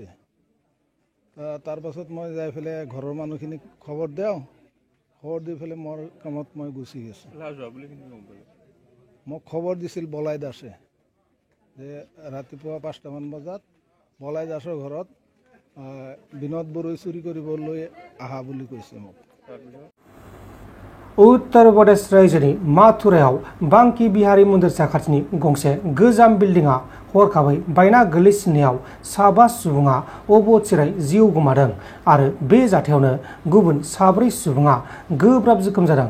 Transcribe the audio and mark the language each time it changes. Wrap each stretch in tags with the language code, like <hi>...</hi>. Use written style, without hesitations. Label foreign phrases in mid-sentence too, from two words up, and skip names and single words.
<as>তাৰ পাছত মই যাই পেলাই ঘৰৰ মানুহখিনিক খবৰ দিওঁ। খবৰ দি পেলাই মোৰ কামত মই গুচি গৈছোঁ। মোক খবৰ দিছিল বলাই দাসে যে ৰাতিপুৱা 5টামান বজাত বলাই দাসৰ ঘৰত বিনোদ বড়োই চুৰি কৰিবলৈ আহা বুলি কৈছে মোক।</as> <brx>उत्तर प्रदेश रायजोनि माथुरायाव बांकी बिहारी मन्दिर साखाथिनि गंसे गोजाम बिल्डिंआ हरखाबै बायना गोलैसिननायाव 5 सुबुङा अबथिरायै जिउ गोमादों आरो बे जाथायावनो गुबुन 4 सुबुङा गोब्राब जोखोम जादों।</brx>